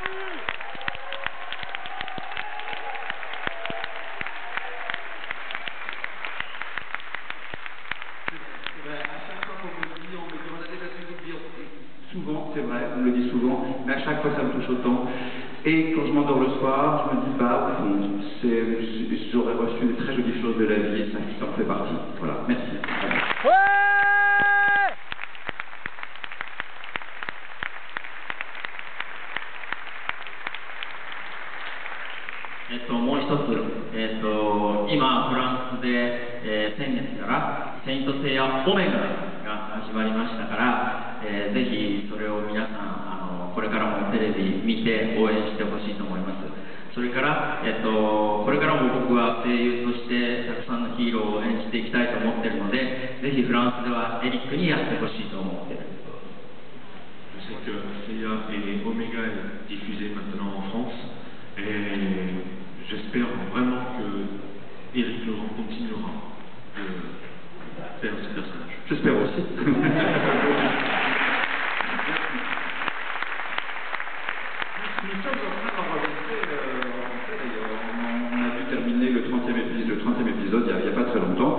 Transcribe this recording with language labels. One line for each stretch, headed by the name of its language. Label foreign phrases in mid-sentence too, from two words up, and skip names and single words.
French: Souvent, c'est vrai, on me le dit souvent, mais à chaque fois ça me touche autant. Et quand je m'endors le soir, je me dis, bah, au fond, j'aurais reçu des très jolies choses de la vie et ça en fait partie. Voilà, merci. Ouais.
Japanese: もう一つ、今フランスで、先月からセイントセイヤオメガが始まりましたから、ぜひそれを皆さんこれからもテレビ見て応援してほしいと思います。それから、これからも僕は声優としてたくさんのヒーローを演じていきたいと思っているので、ぜひフランスではエリックにやってほしいと思っている。
French: Je sais que Seiya et Omega est diffusé maintenant en France et j'espère vraiment que Eric Laurent continuera de faire ce personnage. J'espère aussi. Nous sommes en train d'enregistrer, on a dû terminer le 30e épisode il n'y a pas très longtemps.